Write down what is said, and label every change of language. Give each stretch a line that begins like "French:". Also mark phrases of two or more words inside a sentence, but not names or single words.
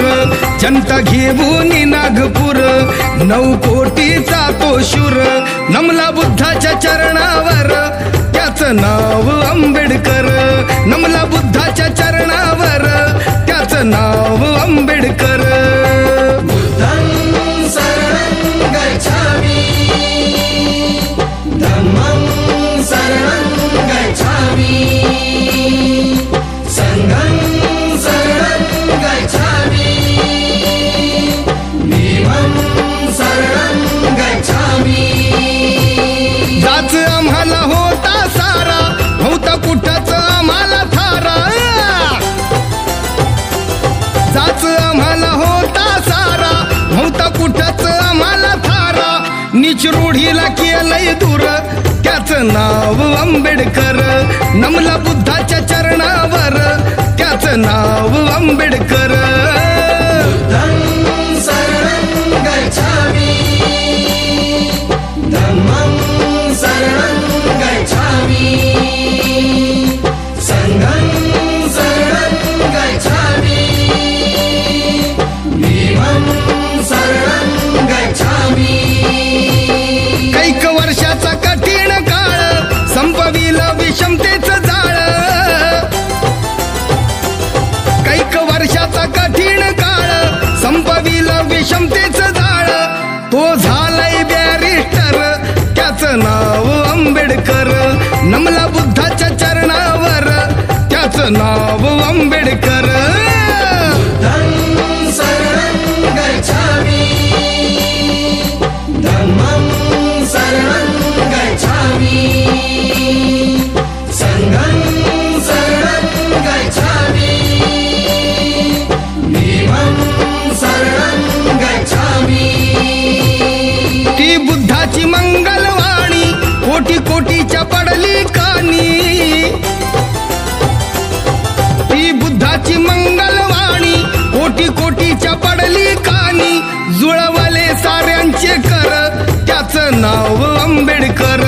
Marathi: जनता घेऊन नागपूर 9 कोटीचा तो शूर। नमला बुद्धाच्या चरणावर त्याचं नाव आंबेडकर। नमला बुद्धाच्या चरणावर त्याचं नाव आंबेडकर।
Pali: बुद्धं शरणं गच्छामि, धम्मं शरणं गच्छामि, संघं शरणं गच्छामि, भीमं शरणं गच्छामि।
Marathi: जाच आम्हाला होता सारा, होता कुठंच आम्हाला थारा। जाच आम्हाला होता सारा, होता कुठंच आम्हाला थारा। नीच रूढीला केलंय दूर त्याचं नाव आंबेडकर। नमला बुद्धाच्या चरणावर त्याचं नाव आंबेडकर।
Pali: बुद्धं शरणं गच्छामि, धम्मं शरणं गच्छामि, संघं शरणं गच्छामि, भीमं शरणं गच्छामि।
Marathi: कैक वर्षाचा कठीण काळ संपविलं विषमतेचं जाळ। कैक वर्षाचा कठीण काळ संपविलं विषमतेचं जाळ। तो झालाय बॅरिस्टर त्याचं नाव आंबेडकर। नमला बुद्धाच्या चरणावर त्याचं नाव आंबेडकर।
Pali: बुद्धं शरणं गच्छामि, धम्मं शरणं गच्छामि, संघं शरणं गच्छामि, भीमं शरणं गच्छामि।
Marathi: ती बुद्धाची मंगलवाणी कोटी कोटीच्या पडली कानी। ती बुद्धाची मंगलवाणी कोटी कोटीच्या पडली कानी। जुळवले साऱ्यांचे कर त्याचं नाव आंबेडकर।